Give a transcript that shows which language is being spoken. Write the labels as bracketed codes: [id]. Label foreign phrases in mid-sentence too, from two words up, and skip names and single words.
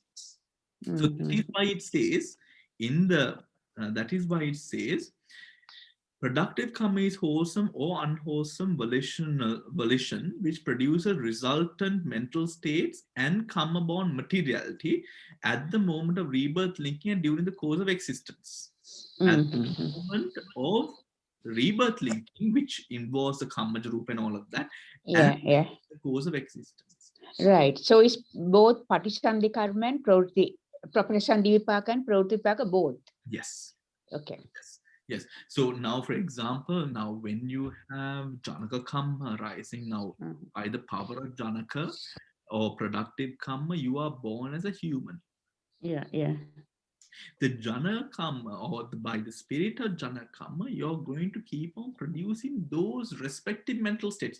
[en] So that is why it says productive karma is wholesome or unwholesome volition which produces resultant mental states and karma-born materiality at the moment of rebirth linking and during the course of existence. At the moment of rebirth linking, which involves the karma rupa and all of that, and the course of existence. Right. So it's both [pi] patisandhi karma [en] and [pi] pratisandhi vipaka [en] and [pi] pravritti vipaka [en] both. Yes. Okay. Yes. So now, for example, now when you have [pi] janaka karma [en] arising now by the power of janaka, or productive karma, you are born as a human. Yeah, yeah. The [pi] jhana karma, [en] or by the spirit of [pi] jhana karma, [en] you're going to keep on producing those respective mental states.